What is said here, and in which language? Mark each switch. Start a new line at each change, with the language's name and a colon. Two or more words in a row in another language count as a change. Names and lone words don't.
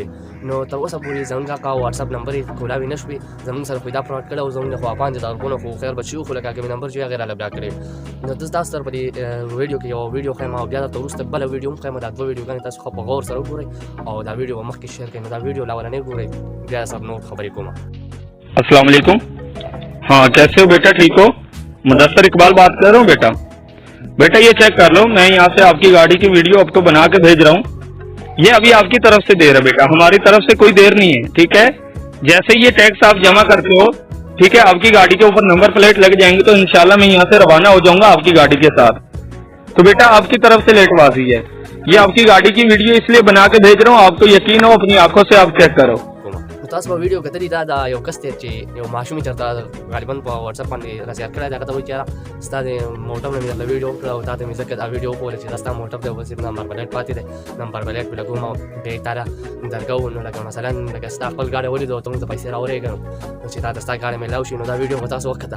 Pashto: نو تر اوسه پورې زموږ هغه واتساپ نمبر یې کولاوې نه شوې، زموږ سره خو یې دا فراډ کړی او زموږ نه خو 5,000 روپونه خو خیر به شي وو، خو لکه کومې نمبر چې وي هغه یې راله بلاک کړی. نو زه تاسو سره په دې ویډیو کې یو ویډیو ښیم او بیا درته وروسته بله ویډیو هم ښیم. دا 2 ویډیوګانې تاسو ښه په غور سره وګورئ او دا ویډیو به مخکې شیر کړئ. نو دا ویډیو لاولنۍ وګورئ، بیا سره نور خبرې کوم.
Arabic: السلام عليكم.
Hindi: हाँ, कैसे हो बेटा? ठीक हो? मुदस्सर इकबाल बात कर रहा हूँ बेटा। बेटा ये चेक कर लो, मैं यहाँ से आपकी गाड़ी की वीडियो आपको बना के भेज रहा हूँ। ये अभी आपकी तरफ से देर है बेटा, हमारी तरफ से कोई देर नहीं है, ठीक है। जैसे ये टैक्स आप जमा करते हो, ठीक है, आपकी गाड़ी के ऊपर
English: number plate
Hindi: लग जाएंगे तो इंशाल्लाह मैं यहाँ से रवाना हो जाऊंगा आपकी गाड़ी के साथ। तो बेटा आपकी तरफ से लेटबाजी है, ये आपकी गाड़ी की वीडियो इसलिए बना के भेज रहा हूँ, आपको यकीन हो, अपनी आंखों से आप चेक करो।
Pashto: تاسو په ویډیو کتلی دا د یو کس دی چې یو ماشوم یې چېرته غالبا په واتساپ باندې راسیار کړی دی، هغه ته وایي چې یاره ستا د موټر نه مې درله ویډیو وکړه او تا ته مې ځکه دا ویډیو وښوله چې دا ستا موټر دی او بس
English: number plate
Pashto: پاتې دی،
English: number plate
Pashto: پې لګوم او بیا یې تا ته درکوو. نو لکه مثلا لکه ستا خپل ګاډی ولیدو او ته موږ ته پیسې راولېږه چې تا ته ستا ګاډی میلاو شي، نو دا ویډیو به تاسو وکته.